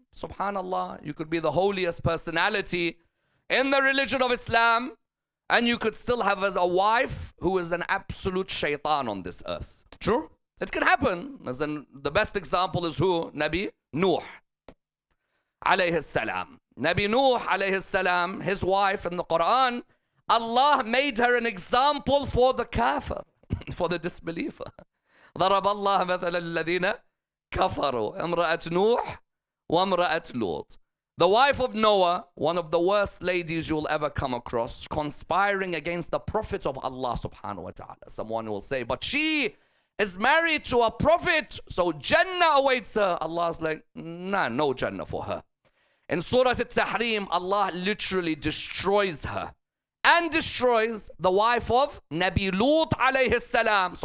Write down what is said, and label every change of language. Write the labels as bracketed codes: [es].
[en] Subhanallah, you could be the holiest personality in the religion of Islam, and you could still have as a wife who is an absolute shaitan on this earth. True? It can happen. As in, the best example is who? Nabi Nuh alayhi salam. Nabi Nuh alayhi salam, his wife in the Quran, Allah made her an example for the kafir, for the disbeliever. [ar] ضرب الله مثلا الذين كفروا امرأة نوح وامرأة لوط. [en] The wife of Noah, one of the worst ladies you'll ever come across, conspiring against the prophet of Allah subhanahu wa ta'ala. Someone will say, but she is married to a prophet, so Jannah awaits her. Allah's like, nah, no Jannah for her. In Surah Al-Tahrim, Allah literally destroys her and destroys the wife of Nabi Lut alayhi salam.